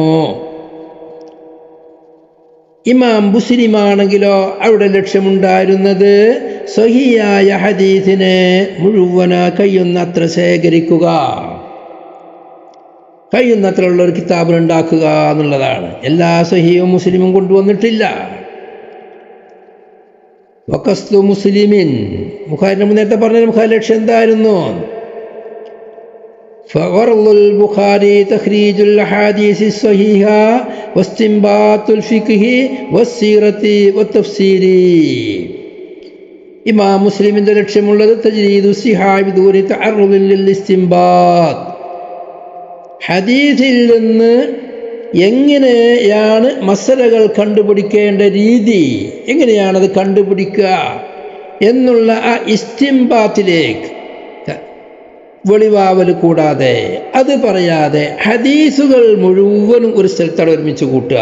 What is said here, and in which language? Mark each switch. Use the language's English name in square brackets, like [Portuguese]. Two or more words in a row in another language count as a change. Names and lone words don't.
[Malayalam] ഇമാം മുസ്ലിമാണെങ്കിലോ അവിടെ ലക്ഷ്യമുണ്ടായിരുന്നത് സ്വഹീഹായ ഹദീസിനെ മുഴുവന കഴിയുന്നത്ര ശേഖരിക്കുക, കഴിയുന്നത്ര ഉള്ള ഒരു കിതാബ് ഉണ്ടാക്കുക എന്നുള്ളതാണ്. എല്ലാ സ്വഹീഹും മുസ്ലിമും കൊണ്ടുവന്നിട്ടില്ല. [Arabic] وقصد مسلم, [Malayalam] ബുഖാരിന്റെ നേരത്തെ പറഞ്ഞ ബുഖാരി ലക്ഷ്യം എന്തായിരുന്നു? [Arabic] فغرض البخاري تخريج الأحاديث الصحيحة واستنباط الفقه والسيرة والتفسير. [Malayalam] ഇമാം മുസ്ലിമിന്റെ ലക്ഷ്യമുള്ളത് [Arabic] تجريد صحاح بدون تعرض للاستنباط, [Malayalam] ഹദീസിൽ നിന്ന് എങ്ങനെയാണ് മസലകൾ കണ്ടുപിടിക്കേണ്ട രീതി, എങ്ങനെയാണത് കണ്ടുപിടിക്കുക എന്നുള്ള ആ ഇസ്തിംബാത്തിലേക്ക് വെളിവാവൽ കൂടാതെ, അത് പറയാതെ ഹദീസുകൾ മുഴുവനും ഒരു സ്ഥലത്താണ് ഒരുമിച്ച് കൂട്ടുക.